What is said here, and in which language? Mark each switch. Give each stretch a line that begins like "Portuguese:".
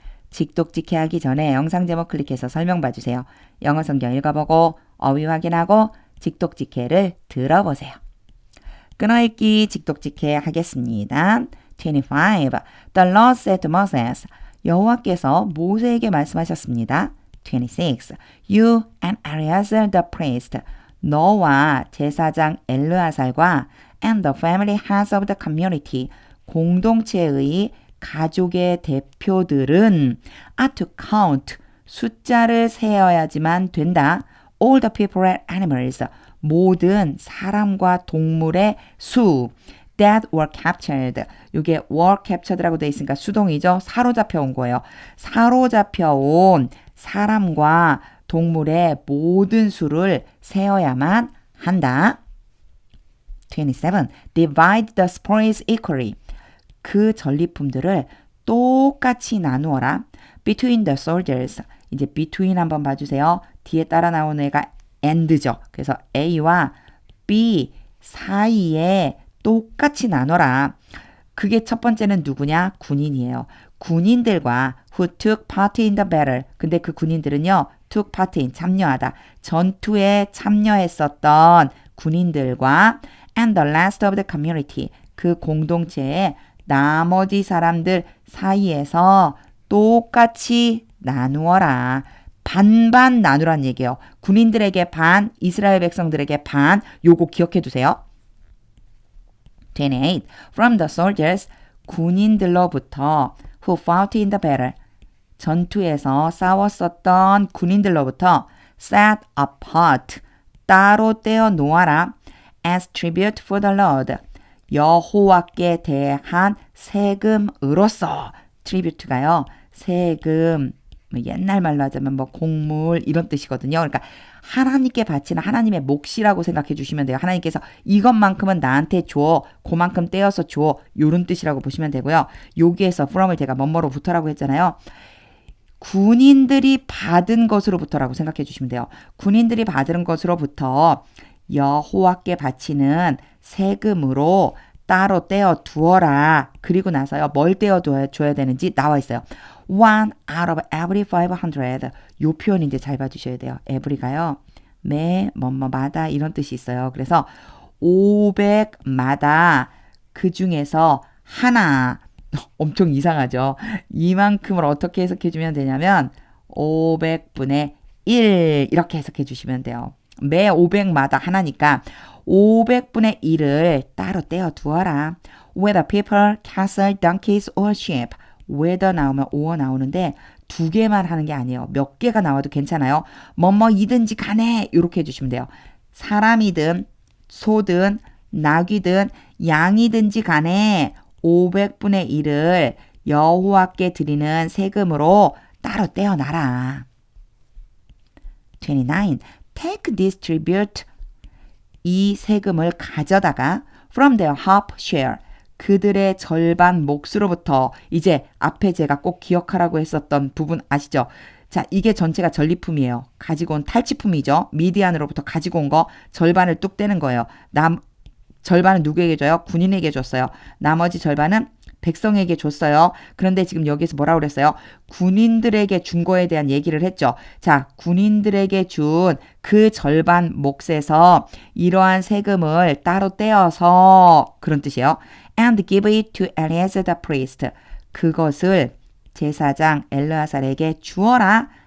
Korean: 직독직해 하기 전에 영상 제목 클릭해서 설명 봐주세요. 영어 성경 읽어보고 어휘 확인하고 직독직해를 들어보세요. 끊어읽기 직독직해 하겠습니다.
English: 25. The Lord said to Moses.
Korean: 여호와께서 모세에게 말씀하셨습니다. 26.
English: You and Eleazar the priest.
Korean: 너와 제사장 엘르아살과
English: and the family heads of the community.
Korean: 공동체의 가족의 대표들은
English: are to count.
Korean: 숫자를 세어야지만 된다.
English: All the people and animals.
Korean: 모든 사람과 동물의 수.
English: that were captured.
Korean: 이게
English: were captured
Korean: 라고 되어 있으니까 수동이죠. 사로잡혀 온 거예요. 사로잡혀 온 사람과 동물의 모든 수를 세어야만 한다. 27.
English: Divide the spoils equally.
Korean: 그 전리품들을 똑같이 나누어라.
English: Between the soldiers.
Korean: 이제 between 한번 봐주세요. 뒤에 따라 나오는 애가 and죠. 그래서 A와 B 사이에 똑같이 나눠라. 그게 첫 번째는 누구냐? 군인이에요. 군인들과
English: who took part in the battle.
Korean: 근데 그 군인들은요.
English: took part in,
Korean: 참여하다. 전투에 참여했었던 군인들과
English: and the rest of the community.
Korean: 그 공동체의 나머지 사람들 사이에서 똑같이 나누어라. 반반 나누란 얘기예요. 군인들에게 반, 이스라엘 백성들에게 반. 요거 기억해 두세요. 28.
English: From the soldiers,
Korean: 군인들로부터
English: who fought in the battle,
Korean: 전투에서 싸웠었던 군인들로부터
English: set apart,
Korean: 따로 떼어 놓아라.
English: as tribute for the Lord,
Korean: 여호와께 대한 세금으로서. tribute가요, 세금, 옛날 말로 하자면 뭐 곡물 이런 뜻이거든요. 그러니까 하나님께 바치는 하나님의 몫이라고 생각해 주시면 돼요. 하나님께서 이것만큼은 나한테 줘, 그만큼 떼어서 줘, 요런 뜻이라고 보시면 되고요. 여기에서 from을 제가 뭐뭐로부터라고 했잖아요. 군인들이 받은 것으로부터라고 생각해 주시면 돼요. 군인들이 받은 것으로부터 여호와께 바치는 세금으로 따로 떼어 두어라. 그리고 나서요, 뭘 떼어 줘야 되는지 나와 있어요.
English: One out of every 500.
Korean: 요 표현 이제 잘 봐주셔야 돼요. every가요, 매, 뭐뭐마다 이런 뜻이 있어요. 그래서 500마다 그 중에서 하나. 엄청 이상하죠. 이만큼을 어떻게 해석해 주면 되냐면 500분의 1 이렇게 해석해 주시면 돼요. 매 500마다 하나니까 500분의 1을 따로 떼어 두어라. Whether people, cattle, donkeys or sheep. whether 나오면 or 나오는데 두 개만 하는 게 아니에요. 몇 개가 나와도 괜찮아요. 뭐뭐이든지 간에 이렇게 해주시면 돼요. 사람이든 소든 낙이든 양이든지 간에 500분의 1을 여호와께 드리는 세금으로 따로 떼어놔라.
English: 29. Take this tribute.
Korean: 이 세금을 가져다가
English: from their half share.
Korean: 그들의 절반 몫으로부터. 이제 앞에 제가 꼭 기억하라고 했었던 부분 아시죠? 자, 이게 전체가 전리품이에요. 가지고 온 탈취품이죠. 미디안으로부터 가지고 온 거 절반을 뚝 떼는 거예요. 절반은 누구에게 줘요? 군인에게 줬어요. 나머지 절반은 백성에게 줬어요. 그런데 지금 여기서 뭐라고 그랬어요? 군인들에게 준 거에 대한 얘기를 했죠. 자, 군인들에게 준 그 절반 몫에서 이러한 세금을 따로 떼어서, 그런 뜻이에요.
English: And give it to Eleazar the priest.
Korean: 그것을 제사장 엘르아살에게 주어라.